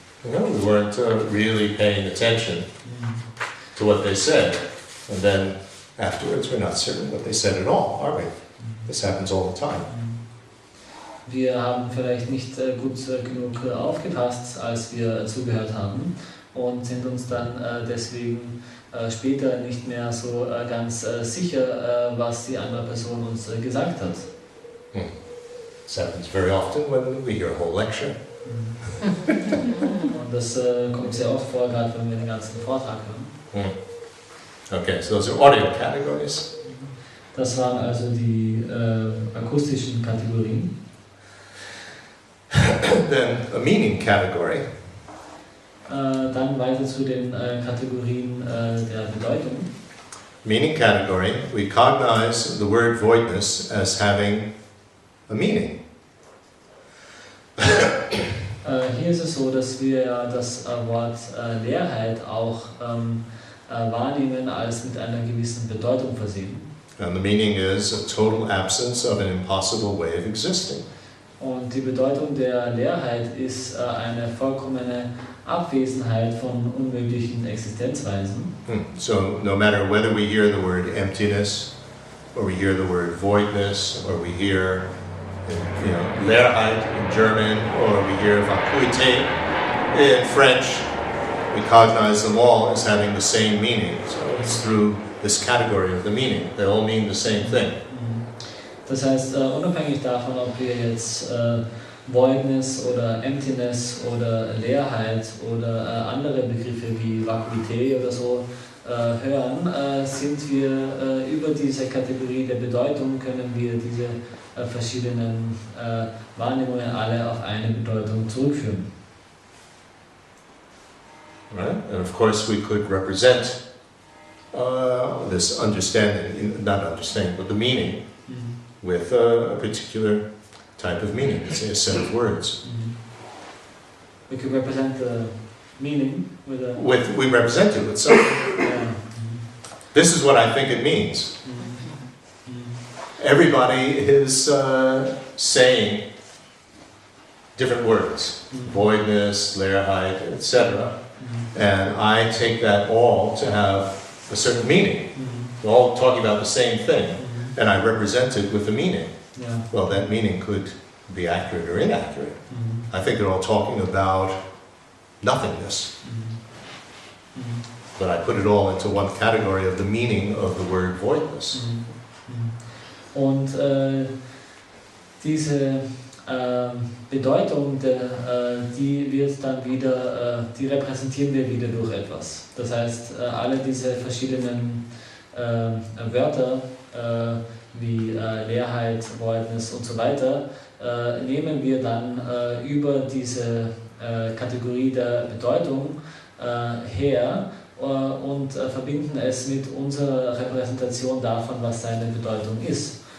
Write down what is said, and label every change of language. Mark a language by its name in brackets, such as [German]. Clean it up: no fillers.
[English] We weren't really paying attention to what they said, and then afterwards we're not certain what they said at all, are we? This happens all the time. [German] Wir haben vielleicht nicht gut genug aufgepasst, als wir zugehört haben, und sind uns dann deswegen später nicht mehr so ganz sicher, was die andere Person uns gesagt hat. [English] This happens very often when we hear a whole lecture. [German] Und das kommt sehr oft vor, gerade wenn wir den ganzen Vortrag hören. [English] Okay, so those are audio categories. [German] Das waren also die akustischen Kategorien. [English] Then a meaning category. [German] Dann weiter zu den Kategorien der Bedeutung. [English] Meaning category, we cognize the word voidness as having a meaning. [German] Hier ist es so, dass wir ja das Wort Leerheit auch wahrnehmen als mit einer gewissen Bedeutung versehen. [English] And the meaning is a total absence of an impossible way of existing. [German] Und die Bedeutung der Leerheit ist eine vollkommene Abwesenheit von unmöglichen Existenzweisen. [English] So no matter whether we hear the word emptiness, or we hear the word voidness, or we hear Leerheit in German, or we hear Vacuité in French, we cognize them all as having the same meaning. So it's through this category of the meaning. They all mean the same thing. [German] Das heißt, unabhängig davon, ob wir jetzt Voidness oder Emptiness oder Leerheit oder andere Begriffe wie Vacuité oder so hören, sind wir über diese Kategorie der Bedeutung, können wir diese verschiedenen Wahrnehmungen alle auf eine Bedeutung zurückführen. [English] Right? And of course we could represent this understanding, not understanding, but the meaning with a particular type of meaning, say a set of words. We could represent the meaning with a... We represent it with something. This is what I think it means. Everybody is saying different words, voidness, Leerheit, etc. And I take that all to have a certain meaning. We're all talking about the same thing, and I represent it with a meaning. Yeah. Well, that meaning could be accurate or inaccurate. I think they're all talking about nothingness. But I put it all into one category of the meaning of the word voidness. [German] Und diese Bedeutung, die wird dann wieder, die repräsentieren wir wieder durch etwas. Das heißt, alle diese verschiedenen Wörter wie Leerheit, Voidness und so weiter, nehmen wir dann über diese Kategorie der Bedeutung her und verbinden es mit unserer Repräsentation davon, was seine Bedeutung ist.